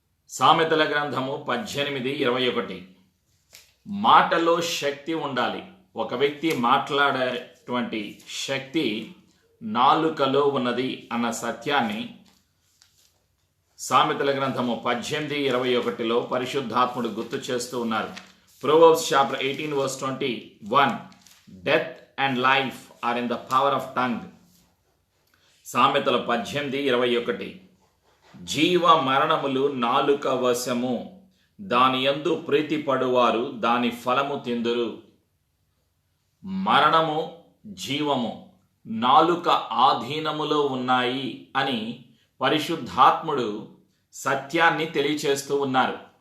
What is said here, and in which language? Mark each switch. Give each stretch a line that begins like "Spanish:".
Telugu: సామెతల గ్రంథము 18:21. మాటలో శక్తి ఉండాలి. ఒక వ్యక్తి మాట్లాడేటువంటి శక్తి నాలుకలో ఉన్నది అన్న సత్యాన్ని సామెతల గ్రంథము 18:21లో పరిశుద్ధాత్ముడు గుర్తు చేస్తూ ఉన్నారు.
English: Proverbs chapter 18 verse 21. Death and life are in the power of tongue.
Telugu: సామెతలు 18:21. జీవ మరణములు నాలుక వశము, దాని యందు ప్రీతిపడువారు దాని ఫలము తిందురు. మరణము, జీవము నాలుక ఆధీనములో ఉన్నాయి అని పరిశుద్ధాత్ముడు సత్యాన్ని తెలియచేస్తూ ఉన్నారు.